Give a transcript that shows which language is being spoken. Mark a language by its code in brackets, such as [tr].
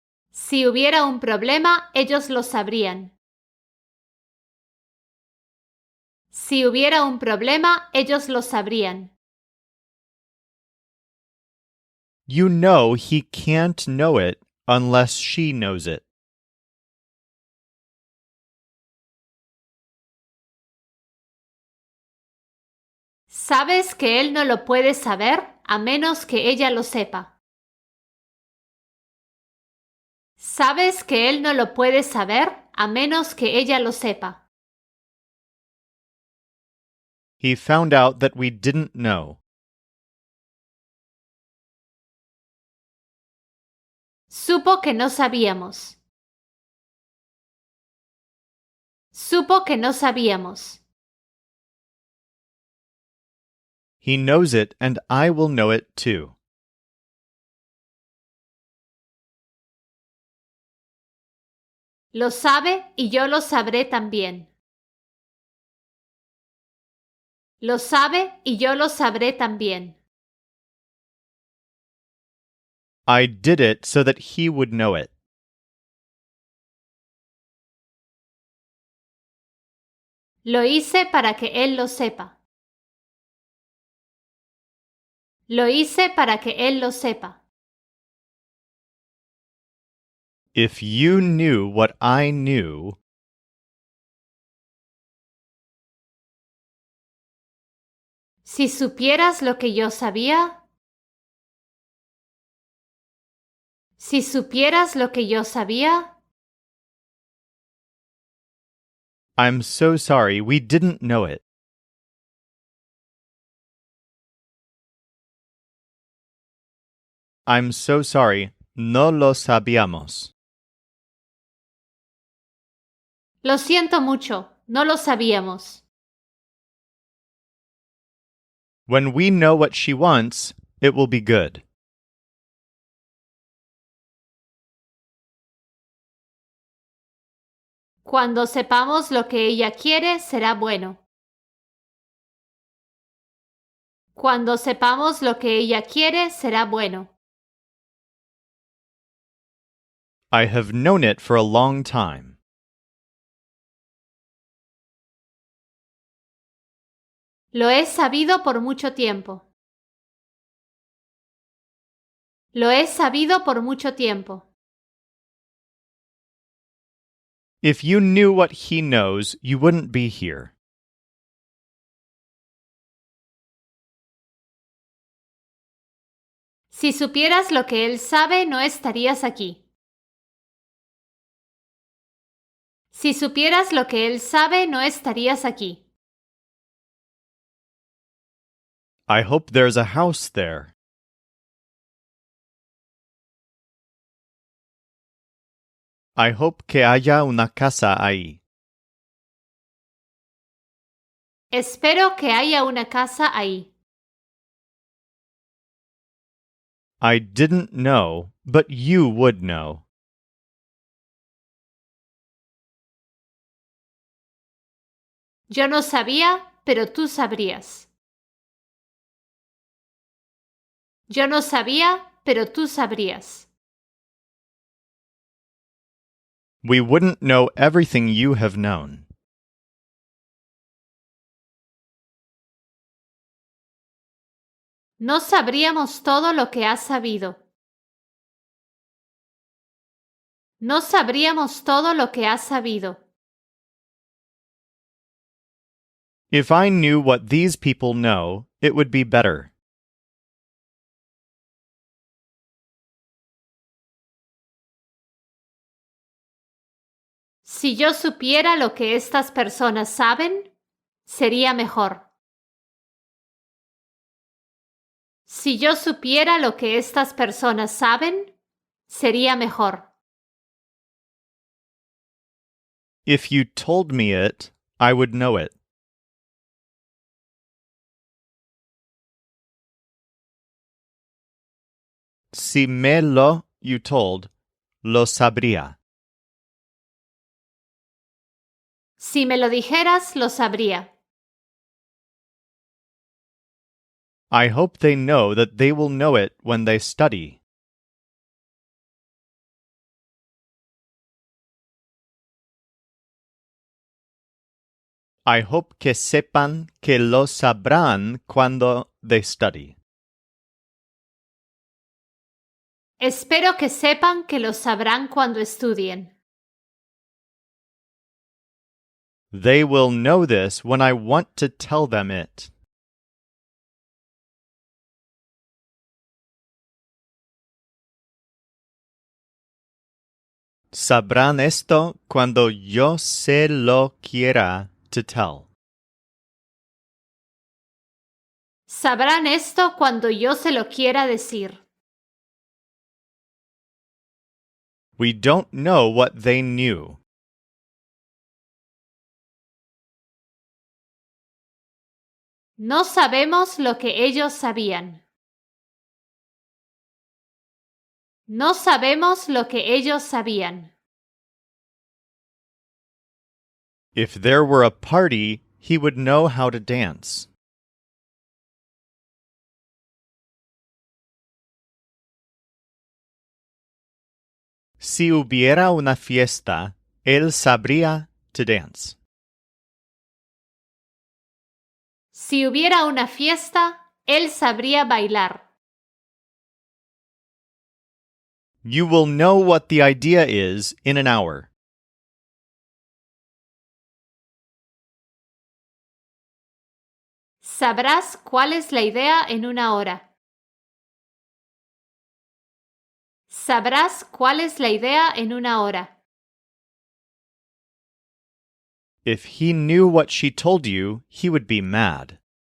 [es] Si hubiera un problema, ellos lo sabrían. Si hubiera un problema, ellos lo sabrían. [en] You know he can't know it unless she knows it. [es] Sabes que él no lo puede saber a menos que ella lo sepa. Sabes que él no lo puede saber a menos que ella lo sepa. [en] He found out that we didn't know. [es] Supo que no sabíamos. Supo que no sabíamos. [en] He knows it, and I will know it too. [es] Lo sabe y yo lo sabré también. Lo sabe y yo lo sabré también. [en] I did it so that he would know it. [es] Lo hice para que él lo sepa. Lo hice para que él lo sepa. [en] If you knew what I knew, [es] Si supieras lo que yo sabía. Si supieras lo que yo sabía. [en] I'm so sorry, we didn't know it. I'm so sorry, [es] no lo sabíamos. Lo siento mucho, no lo sabíamos. [en] When we know what she wants, it will be good. [es] Cuando sepamos lo que ella quiere, será bueno. Cuando sepamos lo que ella quiere, será bueno. [en] I have known it for a long time. [es] Lo he sabido por mucho tiempo. Lo he sabido por mucho tiempo. [en] If you knew what he knows, you wouldn't be here. [es] Si supieras lo que él sabe, no estarías aquí. Si supieras lo que él sabe, no estarías aquí. [en] I hope there's a house there. I hope [es] que haya una casa ahí. Espero que haya una casa ahí. [en] I didn't know, but you would know. [es] Yo no sabía, pero tú sabrías. Yo no sabía, pero tú sabrías. [en] We wouldn't know everything you have known. [es] No sabríamos todo lo que has sabido. No sabríamos todo lo que has sabido. [en] If I knew what these people know, it would be better. [es] Si yo supiera lo que estas personas saben, sería mejor. Si yo supiera lo que estas personas saben, sería mejor. [en] If you told me it, I would know it. [es] Si me lo [en] you told, [es] lo sabría. Si me lo dijeras, lo sabría. [en] I hope they know that they will know it when they study. I hope [es] que sepan que lo sabrán cuando [en] they study. [es] Espero que sepan que lo sabrán cuando estudien. [en] They will know this when I want to tell them it. [es] Sabrán esto cuando yo se lo quiera [en] to tell. [es] Sabrán esto cuando yo se lo quiera decir. [en] We don't know what they knew. [es] No sabemos lo que ellos sabían. No sabemos lo que ellos sabían. [en] If there were a party, he would know how to dance. [es] Si hubiera una fiesta, él sabría [en] to dance. [es] Si hubiera una fiesta, él sabría bailar. [en] You will know what the idea is in an hour. [es] Sabrás cuál es la idea en una hora. Sabrás cuál es la idea en una hora. [en] If he knew what she told you, he would be mad.